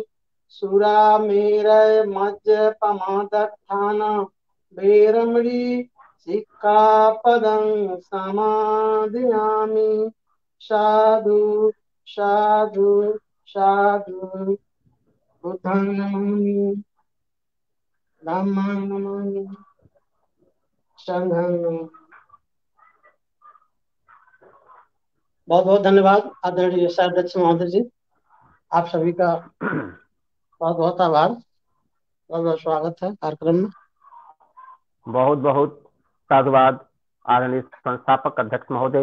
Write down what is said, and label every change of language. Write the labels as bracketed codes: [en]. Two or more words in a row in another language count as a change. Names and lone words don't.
[pi] सुरामेरय मज्जपमादत्थाना वेरमणि सिक्खापदं समादयामि। साधु साधु साधु। बुद्धं नमामि, धम्मं नमामि, संघं नमामि। [hi] बहुत बहुत धन्यवाद आदरणीय अध्यक्ष महोदय जी, आप सभी का बहुत बहुत आभार, बहुत बहुत स्वागत है कार्यक्रम में। बहुत बहुत साधुवाद आदरणीय संस्थापक अध्यक्ष महोदय।